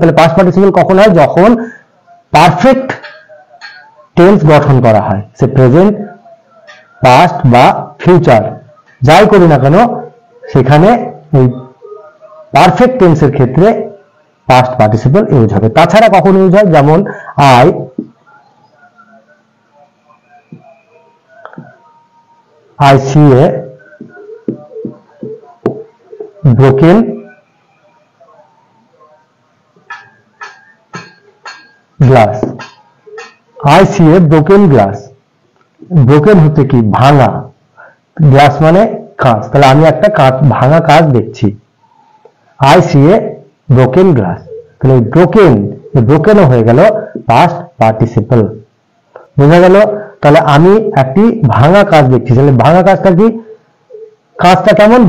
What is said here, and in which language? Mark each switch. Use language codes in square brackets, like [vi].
[bn] তাহলে past participle কখন হয়? যখন পারফেক্ট টেন্স গঠন করা হয়, সে প্রেজেন্ট, পাস্ট বা ফিউচার যাই করি না কেন, সেখানে এই পারফেক্ট টেন্সের ক্ষেত্রে পাস্ট পার্টিসিপল ইউজ হবে। তাছাড়া কখন ইউজ হয়? [en] যেমন I see a broken glass, I see a broken glass, broken [bn] হচ্ছে কি? ভাঙা, গ্লাস মানে কাঁচ, তাহলে আমি একটা ভাঙা কাঁচ দেখছি। [en] I see a broken glass, [bn] তাহলে ব্রোকেন, ব্রোকেনও হয়ে গেল পাস্ট পার্টিসিপল। বোঝা গেল? তাহলে আমি একটি ভাঙা কাঁচ দেখছি, তাহলে ভাঙা কাঁচটা কি? কাঁচটা কেমন?